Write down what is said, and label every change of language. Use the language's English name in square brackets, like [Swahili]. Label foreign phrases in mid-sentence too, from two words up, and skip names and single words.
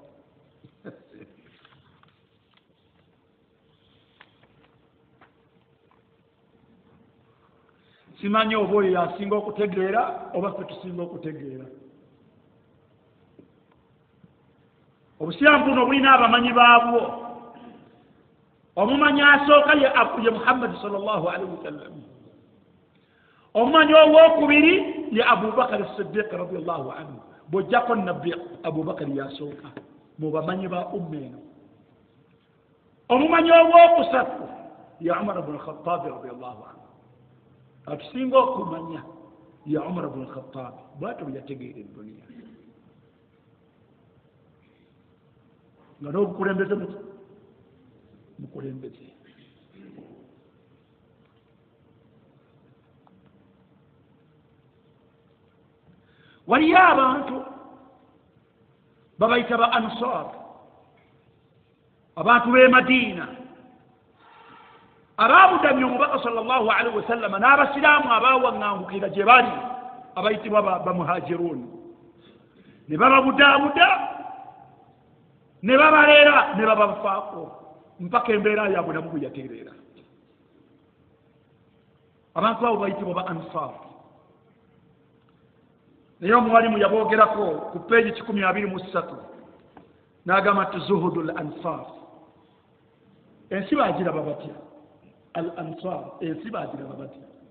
[Ganda] Simanyi oba oyo yasinga okutegeera oba ffe tusinga okutegeera. Obusiraamu buno bulina abamanyi baabwo. omumanyi asooka ye Muhammad [Arabic] صلى الله عليه وسلم [Ganda] omumanyi owokubiri ye Abubakar as-Siddiq [Arabic] رضي الله عنه [Ganda] bojjako nabbi Abubakar yasooka mu bamanyi ba umma eno omumanyi owokusatu ye Umar ibn al-Khattab [Arabic] رضي الله عنه [Ganda] atusinga okumanya ye Umar ibn al-Khattab bw'atyo yategeera edduniya nga n'obukulembeze mukulembeze waliyo abantu babayita ba Ansar abantu b'e Madiina abaabudamya omubaka [Arabic] صلى الله عليه وسلم [Ganda] n'abasiraamu abaawaŋŋangukira gye bali abayitibwa bamuhajiruun ne bababudaabuda ne babaleera ne babafaako mpaka embeera yaabwe nabo bwe yatereera abantu abo bayitibwa ba Ansar naye omuwalimu yaboogerako ku peegi 123 n'agamba nti [Arabic] زهد الأنصار [Ganda] ensi baagiraba batya al ansar ensi baagiraba batya